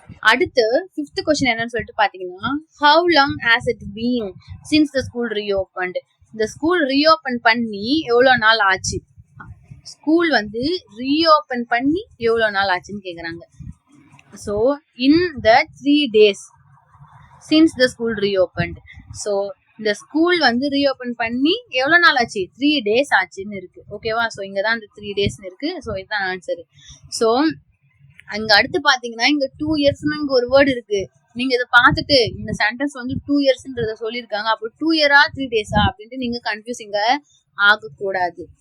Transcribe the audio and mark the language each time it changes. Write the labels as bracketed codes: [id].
[ta] அடுத்து 5th question என்னன்னு சொல்லிட்டு பாத்தீங்கன்னா, [en] how long has it been since the school reopened. [ta] இந்த ஸ்கூல் ரீஓபன் பண்ணி எவ்வளவு நாள் ஆச்சு, ஸ்கூல் வந்து ரீஓபன் பண்ணி எவ்வளவு நாள் ஆச்சுன்னு கேக்குறாங்க. [en] So in the 3 days since the school reopened. [ta] So இந்த ஸ்கூல் வந்து ரீஓபன் பண்ணி எவ்வளவு நாள் ஆச்சு, 3 days ஆச்சுன்னு இருக்கு. ஓகேவா. ஸோ இங்கதான் இந்த 3 daysன்னு இருக்கு. ஸோ இதுதான் ஆன்சர். ஸோ அங்க அடுத்து பாத்தீங்கன்னா இங்க 2 இயர்ஸ்னு இங்க ஒரு வேர்டு இருக்கு. நீங்க இதை பார்த்துட்டு இந்த சென்டென்ஸ் வந்து 2 இயர்ஸ்ன்றத சொல்லியிருக்காங்க, அப்போ 2 இயரா 3 days அப்படின்ட்டு நீங்க கன்ஃபியூசிங்க ஆகக்கூடாது.